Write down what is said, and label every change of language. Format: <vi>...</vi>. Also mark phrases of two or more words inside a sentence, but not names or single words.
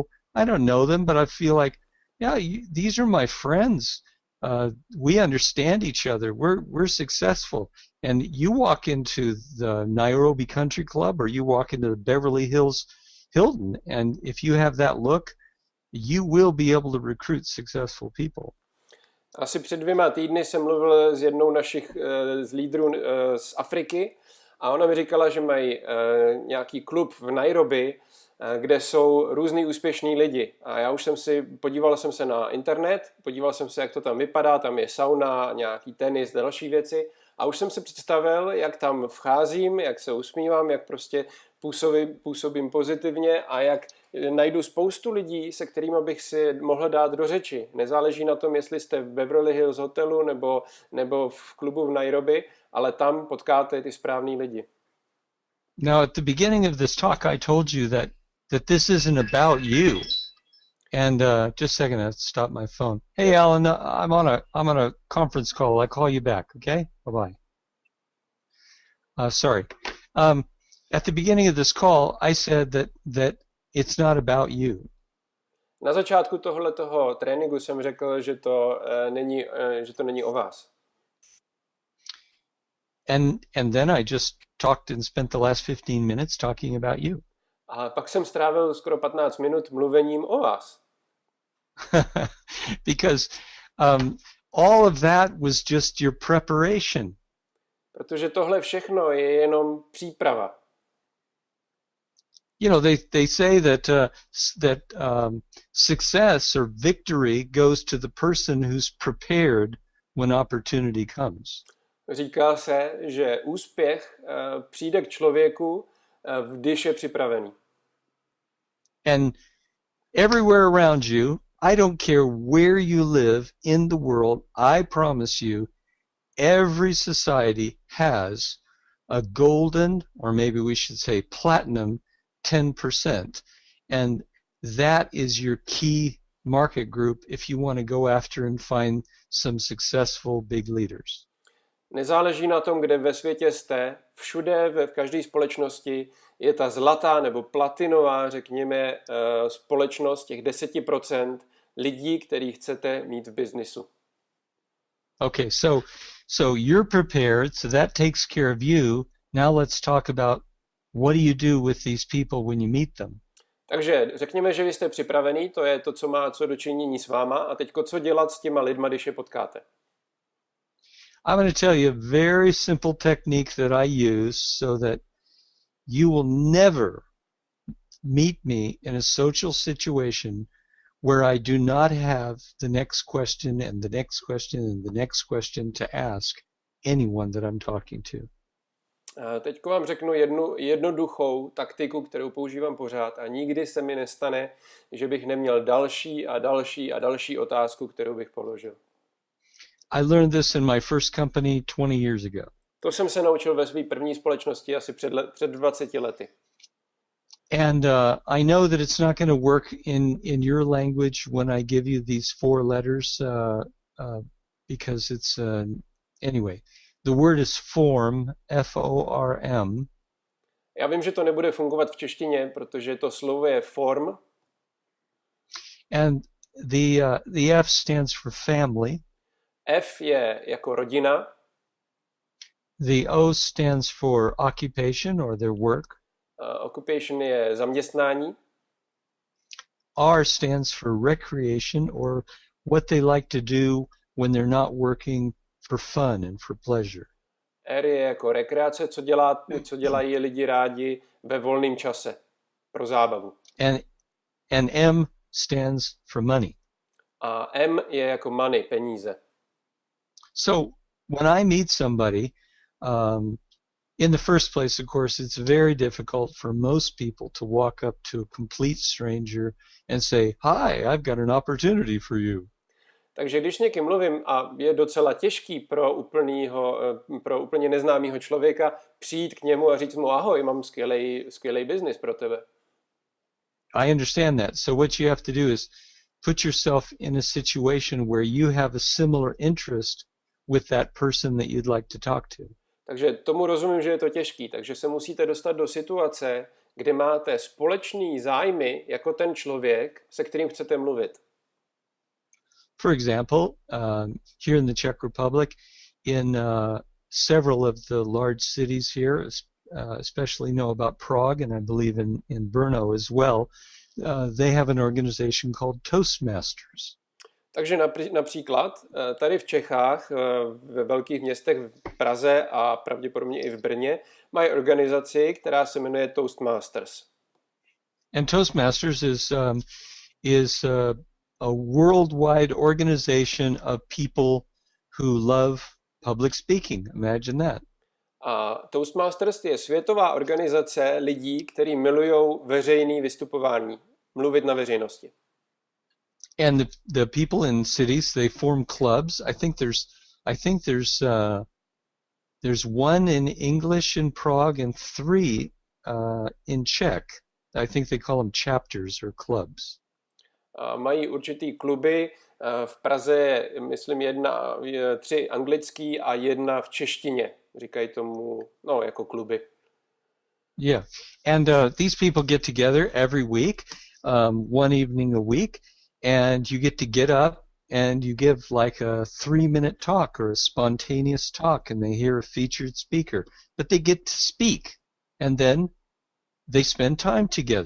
<en>I don't know them, but I feel like, yeah, these are my friends. We understand each other. We're successful. And you walk into the Nairobi Country Club or you walk into the Beverly Hills Hilton, and if you have that look, you will be able to recruit successful people.</en> <cs>Asi před 2 týdny jsem mluvil s jednou našich z lídrů z Afriky a ona mi říkala, že mají nějaký klub v Nairobi, kde jsou různý úspěšní lidi. A já už podíval jsem se na internet, podíval jsem se, jak to tam vypadá, tam je sauna, nějaký tenis, další věci. A už jsem si představil, jak tam vcházím, jak se usmívám, jak prostě působím pozitivně a jak najdu spoustu lidí, se kterými bych si mohl dát do řeči. Nezáleží na tom, jestli jste v Beverly Hills hotelu nebo v klubu v Nairobi, ale tam potkáte ty správný lidi.</cs> <en>Now, at the beginning of this talk, I told you that this isn't about you. And just a second, I have to stop my phone. Hey, Alan, I'm on a conference call. I'll call you back, okay? Bye-bye. Sorry. At the beginning of this call, I said that it's not about you.</en> <cs>Na začátku tohoto tréninku jsem řekl, že to není o vás.</cs> <en>And then I just talked and spent the last 15 minutes talking about you.</en> <cs>A pak jsem strávil skoro 15 minut mluvením o vás.</cs> <en>Because all of that was just your preparation.</en> <cs>Protože tohle všechno je jenom příprava.</cs> <en>You know, they say that success or victory goes to the person who's prepared when opportunity comes.</en> <cs>Říká se, že úspěch přijde k člověku, když je připravený.</cs> <en>And everywhere around you, I don't care where you live in the world, I promise you, every society has a golden, or maybe we should say platinum, 10%. And that is your key market group if you want to go after and find some successful big leaders.</en> <cs>Nezáleží na tom, kde ve světě jste, všude, v každé společnosti je ta zlatá nebo platinová, řekněme, společnost těch 10% lidí, který chcete mít v biznisu.</cs> <en>Okay, so you're prepared, so that takes care of you. Now let's talk about what do you do with these people when you meet them.</en> <cs>Takže řekněme, že vy jste připravený, to je to, co má co dočinění s váma, a teďko co dělat s těma lidma, když je potkáte.</cs> <en>I'm going to tell you a very simple technique that I use so that you will never meet me in a social situation where I do not have the next question and the next question and the next question to ask anyone that I'm talking to.</en> <cs>Teď vám řeknu jednu jednoduchou taktiku, kterou používám pořád a nikdy se mi nestane, že bych neměl další a další a další otázku, kterou bych položil.</cs> <en>I learned this in my first company 20 years ago.</en> <cs>To jsem se naučil ve své první společnosti asi před 20 lety.</cs> <en>And I know that it's not going to work in your language when I give you these 4 letters because it's anyway. The word is form, F-O-R-M.</en> <cs>Já vím, že to nebude fungovat v češtině, protože to slovo je form.</cs> <en>And the F stands for family.</en> <cs>F je jako rodina.</cs> <en>The O stands for occupation or their work.</en> <cs>Occupation je zaměstnání.</cs> <en>R stands for recreation or what they like to do when they're not working for fun and for pleasure.</en> <cs>R je jako rekreace, co dělají lidi rádi ve volném čase pro zábavu.</cs> <en>And M stands for money.</en> <cs>A M je jako money, peníze.</cs> <en>So when I meet somebody, in the first place, of course, it's very difficult for most people to walk up to a complete stranger and say, "Hi, I've got an opportunity for you."</en> <cs>Takže když někým mluvím a je docela těžký pro úplně neznámého člověka přijít k němu a říct mu ahoj, mám skvělej biznis pro tebe.</cs> <en>I understand that. So what you have to do is put yourself in a situation where you have a similar interest with that person that you'd like to talk to.</en> <cs>Takže tomu rozumím, že je to těžký, takže se musíte dostat do situace, kde máte společný zájmy jako ten člověk, se kterým chcete mluvit.</cs> <en>For example, here in the Czech Republic, in several of the large cities here, especially know about Prague and I believe in Brno as well, they have an organization called Toastmasters.</en> <cs>Takže například tady v Čechách, ve velkých městech v Praze a pravděpodobně i v Brně, mají organizaci, která se jmenuje Toastmasters.</cs> <en>And Toastmasters is a worldwide organization of people who love public speaking. Imagine that.</en> <cs>A Toastmasters je světová organizace lidí, kteří milují veřejné vystupování, mluvit na veřejnosti.</cs> <en>And the people in cities, they form clubs. I think there's one in English in Prague and 3 in Czech. I think they call them chapters or clubs.</en> <cs>Mají určitý kluby. V Praze je, myslím, 3 anglický a 1 v češtině. Říkají tomu, jako kluby.</cs> <en>Yeah, and these people get together every week, one evening a week, and you get up and you give like a 3-minute talk or a spontaneous talk, and they hear a featured speaker. But they get to speak, and then they spend time together.</en>